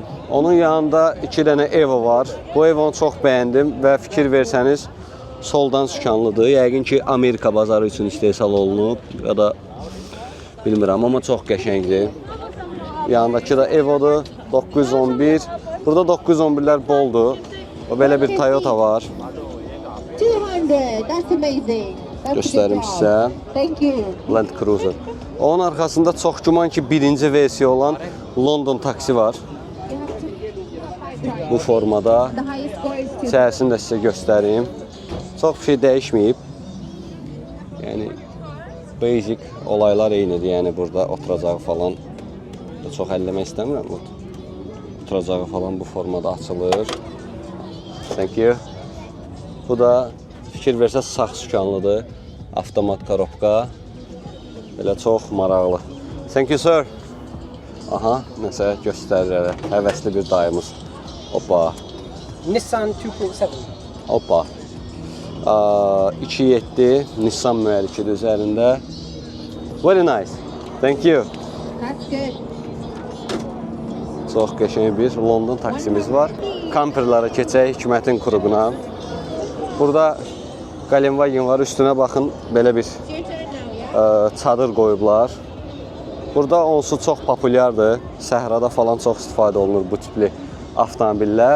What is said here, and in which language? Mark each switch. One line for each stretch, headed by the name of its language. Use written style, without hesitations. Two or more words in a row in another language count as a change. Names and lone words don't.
Azerbaijani: Onun yanında 2 dənə Evo var. Bu Evonu çox bəyəndim və fikir versəniz soldan sükanlıdır. Yəqin ki Amerika bazarı üçün istehsal olunub ya da bilmirəm, amma çox qəşəngdir. Yanındakı da Evo'dur, 911. Burada 911'lər boldur. Belə bir Toyota var. 200,
English: that's amazing.
Azerbaijani: Göstərim sizə.
English: Thank you. Land Cruiser.
Azerbaijani: Onun arxasında çox güman ki birinci versiya olan London taksi var. Bu formada.
English: The highest score is 2.
Azerbaijani: İçərisini də sizə göstəreyim. Çox bir şey dəyişməyib. Yəni basic olaylar eynidir. Yəni burada oturacağı falan da çox əlləmək istəmirəm. Oturacağı falan bu formada açılır.
English: Thank you.
Azerbaijani: Bu da fikir versəz sağ sükanlıdır. Avtomat korobka. Belə çox maraqlı.
English: Thank you sir.
Azerbaijani: Aha, nəsə göstərir. Həvəsli bir dayımız. Hoppa. Nissan 2.7. Hoppa. 2.7 Nissan mühərrikdir üzərində.
English: Very nice. Thank you. That's good.
Azerbaijani: Çox qəşəng bir London taksimiz var. Kamperlara keçək Hikmətin Kruguna. Burada Qalenwagen var. Üstünə baxın, belə bir çadır qoyublar. Burada onsuz çox populyardır. Səhrada falan çox istifadə olunur bu tipli avtomobillər.